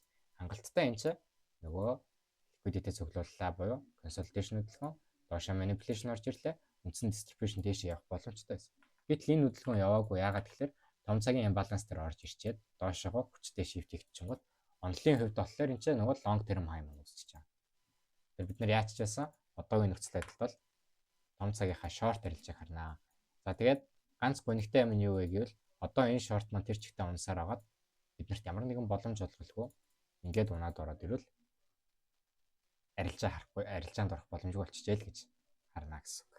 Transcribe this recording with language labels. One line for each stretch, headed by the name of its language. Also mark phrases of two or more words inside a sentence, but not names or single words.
Mongolian: Хангалттай энэ чинь нөгөө ликвидитет цуглууллаа буюу консолидейшн хөдөлгөөн доошоо манипуляшн орж ирлээ. Үндсэн дистрибьюшн дээшээ явах боломжтой байсан. Гэтэл энэ хөдөлгөөн яваагүй. Яагаад гэхээр том цагийн имбаланс дээр орж ирчээд доошоо хүчтэй шифт хийчихэнгүүт онлын хувьд болохоор энэ чинь нөгөө
English: long term high
Mongolian: маань үүсчихэж байгаа. Тэр бид нар яач ч байсан одоогийн нөхцөл байдалд бол том цагийнхаа short арилжааг харнаа. За тэгээд ганц гонигтай юм нь юу вэ гэвэл одоо энэ short маань тэр чигтээ унсаар агаад биднэрт ямар нэгэн боломж олголгүй ингээд унаад ороод ирвэл арилжаа харахгүй арилжаанд орох боломжгүй болчихжээ л гэж харна гэсэн үг.